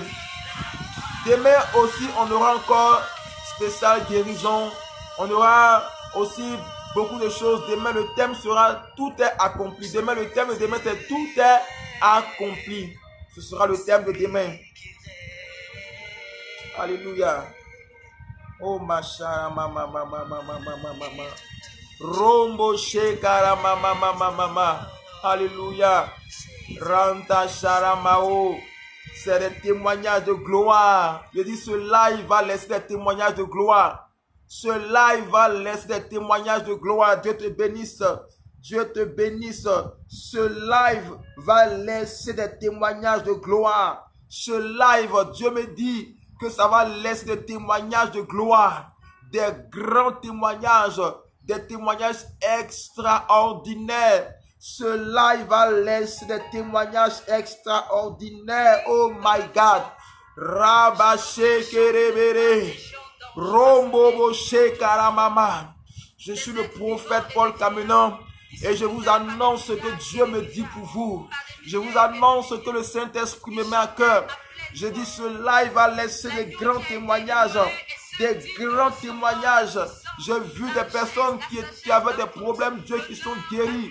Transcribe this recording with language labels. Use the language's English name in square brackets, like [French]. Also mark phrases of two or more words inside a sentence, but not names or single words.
[French] Demain aussi, on aura encore spécial guérison. On aura aussi beaucoup de choses. Demain, le thème sera tout est accompli. Demain, le thème de demain, c'est tout est accompli. Ce sera le thème de demain. Alléluia. Oh, macha, mama. Rombo shekara mama. Alléluia. Ranta sharamao. C'est des témoignages de gloire. Je dis, ce live va laisser des témoignages de gloire. Ce live va laisser des témoignages de gloire. Dieu te bénisse. Dieu te bénisse. Ce live va laisser des témoignages de gloire. Ce live, Dieu me dit que ça va laisser des témoignages de gloire. Des grands témoignages. Des témoignages extraordinaires. Ce live va laisser des témoignages extraordinaires. [English] Oh my God. Rabaché kerebere. Rombobo shekaramama. [French] Je suis le prophète Paul Camenan et je vous annonce ce que Dieu me dit pour vous. Je vous annonce que le Saint-Esprit me met à cœur. Je dis ce live va laisser des grands témoignages. Des grands témoignages. J'ai vu des personnes qui avaient des problèmes, Dieu qui sont guéris.